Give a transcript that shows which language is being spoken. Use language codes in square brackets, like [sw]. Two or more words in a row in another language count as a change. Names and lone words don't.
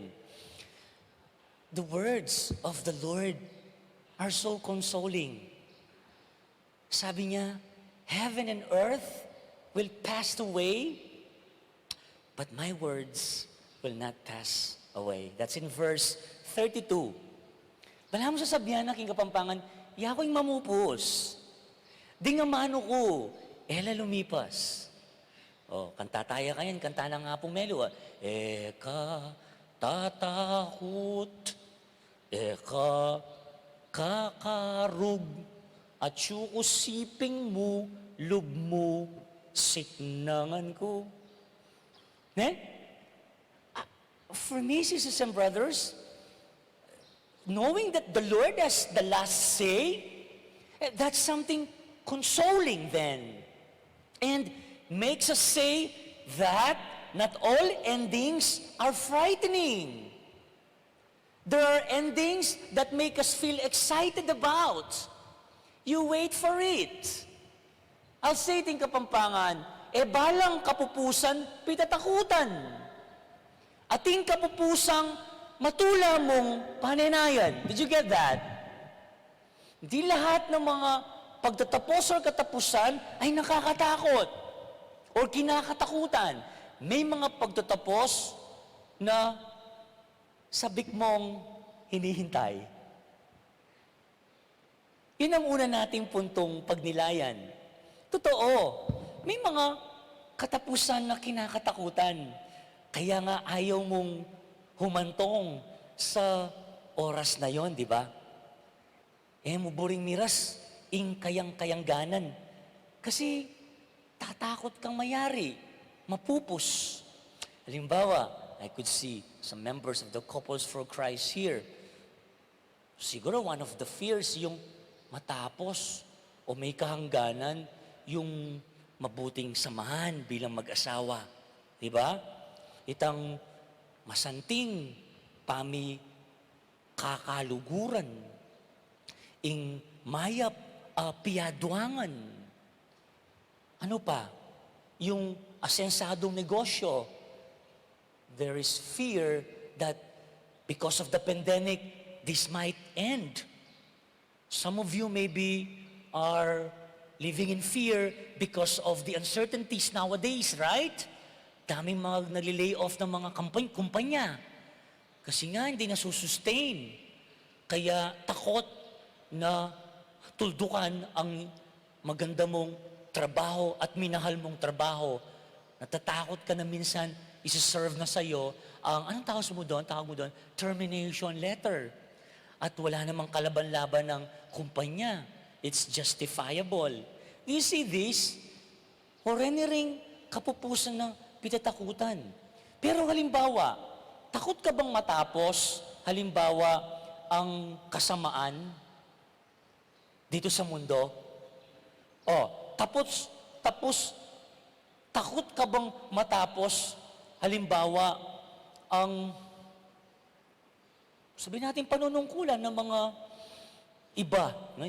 [en] The words of the Lord are so consoling. [tl] Sabi niya, [en] heaven and earth will pass away, but my words will not pass away. That's in verse 32. [pam] Bala mo sasabihan na, King Kapampangan, yako'y mamupos. Di nga mano ko, ela lumipas. O, kanta tayo kayan, kanta na nga pong melo. Eka tatakot, eka kakarug, at siping mo, lugmo, siknangan ko. [en] For me, sisters and brothers, knowing that the Lord has the last say, that's something consoling then. And makes us say that not all endings are frightening. There are endings that make us feel excited about. You wait for it. I'll say it in Kapampangan, [pam] balang kapupusan, pitatakutan. Ating kapupusang matula mong pananayan. [en] Did you get that? [tl] Di lahat ng mga pagtatapos o katapusan ay nakakatakot or kinakatakutan. may mga pagtatapos na sabik mong hinihintay. Yun ang una nating puntong pagnilayan. Totoo, may mga katapusan na kinakatakutan. Kaya nga ayaw mong humantong sa oras na yon, di ba? [pam] Muburing miras, kayang-kayangganan. [tl] Kasi tatakot kang mayari, mapupus. Halimbawa, [en] I could see some members of the Couples for Christ here. [tl] Siguro [en] one of the fears [tl] yung matapos o may kahangganan yung mabuting samahan bilang mag-asawa. Di ba? [pam] Itang masanting kakaluguran, ing mayap piyaduangan. [tl] Ano pa? Yung asensadong negosyo. [en] There is fear that because of the pandemic, this might end. Some of you maybe are living in fear because of the uncertainties nowadays, right? [tl] Daming mga nalilay off ng mga kumpanya. Kasi nga, hindi nasusustain. Kaya takot na tuldukan ang maganda mong trabaho at minahal mong trabaho. Natatakot ka na minsan, isi-serve na sa'yo ang, anong tawag mo doon? Tawag mo doon? [en] Termination letter. [tl] At wala namang kalaban-laban ng kumpanya. [en] It's justifiable. Do you see this? [pam] Horeni ring kapupusan ng pitatakutan. [tl] Pero halimbawa, takot ka bang matapos, halimbawa, ang kasamaan dito sa mundo? Takot ka bang matapos, halimbawa, ang, sabihin natin, panunungkulan ng mga iba, no?